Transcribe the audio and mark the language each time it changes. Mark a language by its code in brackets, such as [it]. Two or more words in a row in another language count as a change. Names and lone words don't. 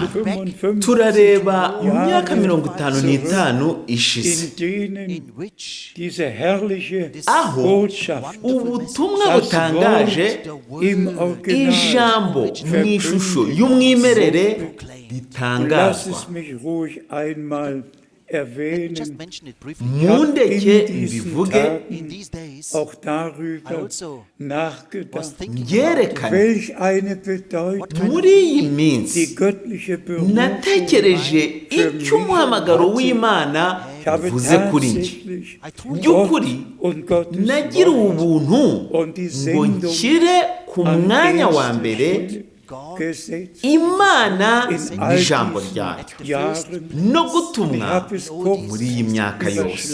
[rw] Turareba mu myaka 55 ishize, aho ubutumwa butangaje, ijambo mu ishusho y'umwimerere ritangazwa. [de] erwähnen, [rw] mundeke [de] in diesen [rw] mbivuge [de] Tagen auch darüber nachgedacht, [rw] byerekane [de] welch eine Bedeutung [rw] muri iyi minsi [de] die göttliche Berufung [rw] natekereje icyo umuhamagaro w'Imana uvuze kuri njye. By'ukuri nagiriwe ubuntu ngo nshyire ku mwanya wa mbere Imana n'ijambo ryayo no gutumwa muri iyi myaka yose.